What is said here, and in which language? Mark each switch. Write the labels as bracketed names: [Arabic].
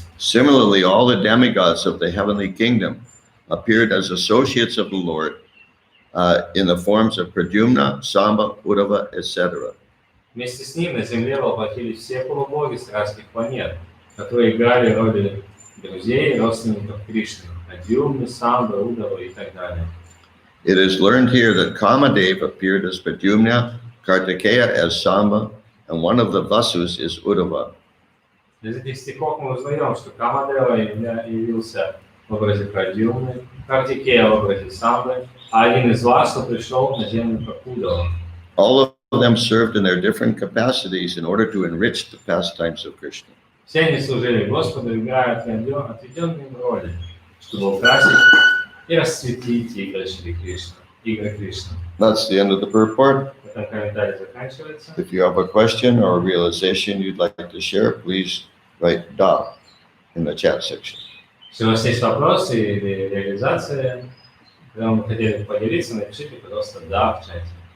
[English] Similarly, all the demigods of the heavenly kingdom appeared as associates of the Lord in the forms of Pradyumna, Samba, Uddhava, etc. [Russian] Вместе с ним на земле воплотились все полубоги царских планет, которые играли роли друзей и родственников Кришны, Адьюмны, Самбы, Уддавы и так далее. [English] It is learned here that Kamadev appeared as Pradyumna, Kartikeya as Samba, and one of the Vasus is Uddhava. [Russian] Из этих стихов мы узнаем, что Камадева явился в образе Прадьюмны, Картикея в образе Самбы, а один из Васу пришел на землю как Уддава. [English] All of them served in their different capacities in order to enrich the pastimes of Krishna. [Russian] Все они служили Господу, играя отведенные им роли, чтобы украсить и расцветить игры Шри Кришны. [English] That's the end of the purport. [Russian] На этом комментарий заканчивается. [English] If you have a question or a realization you'd like to share, please write "da" in the chat section. [Russian] Если у вас есть вопросы или реализация, когда вы хотели поделиться, напишите, пожалуйста, «да» в чате.